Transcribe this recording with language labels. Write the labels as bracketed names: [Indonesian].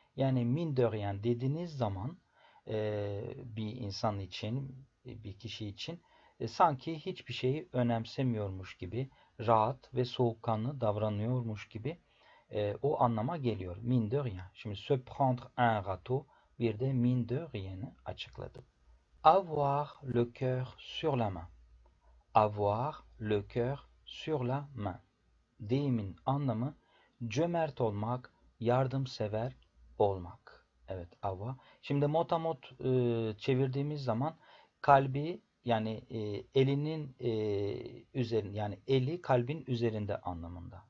[Turkish] Yani [French] mine de rien [Turkish] dediğiniz zaman bir insan için, bir kişi için sanki hiçbir şeyi önemsemiyormuş gibi, rahat ve soğukkanlı davranıyormuş gibi o anlama geliyor. [French] Mine de rien. [Turkish] Şimdi [French] se prendre un râteau, [Turkish] bir de [French] mine de rien'i [Turkish] açıkladım. [French] Avoir le cœur sur la main. Avoir le cœur sur la main. [Turkish] Deyimin anlamı cömert olmak, yardımsever olmak. Evet, [French] avoir. [Turkish] Şimdi motamot çevirdiğimiz zaman kalbi, yani elinin üzerinde, yani eli kalbin üzerinde anlamında.